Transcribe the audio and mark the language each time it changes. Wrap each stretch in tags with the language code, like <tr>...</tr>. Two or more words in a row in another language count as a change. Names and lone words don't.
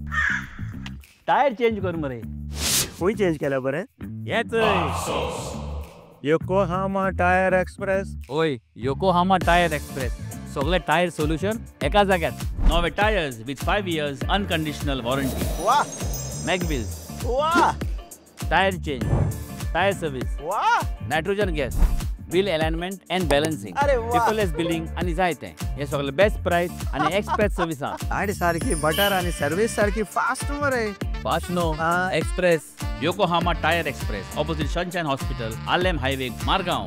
<en>tyre change</en> <kok>कर मरे. खंय चेंज केल्या बरें? येच योकोहामा टायर एक्सप्रेस. ओय योकोहामा टायर एक्सप्रेस सगळे टायर सोल्यूशन एका जाग्यात.</kok> <en>नवे tyres with 5 years unconditional warranty.</en> <kok>वाह. मॅगविल्स. वाह.</kok> <en>tyre change tyre service.</en> <kok>वाह.</kok> <en>nitrogen gas wheel alignment and balancing paperless billing</en> <kok>आनी जायते हे सगळे</kok> <en>best price आनी express service</en> <kok>आनी सारकी बटर आनी सर्विस सारकी फास्ट मरे.</kok> <en>fast no express योकोहामा टायर एक्सप्रेस ऑपोजिट सनशाइन हॉस्पिटल आलेम हायवे मारगांव.</en>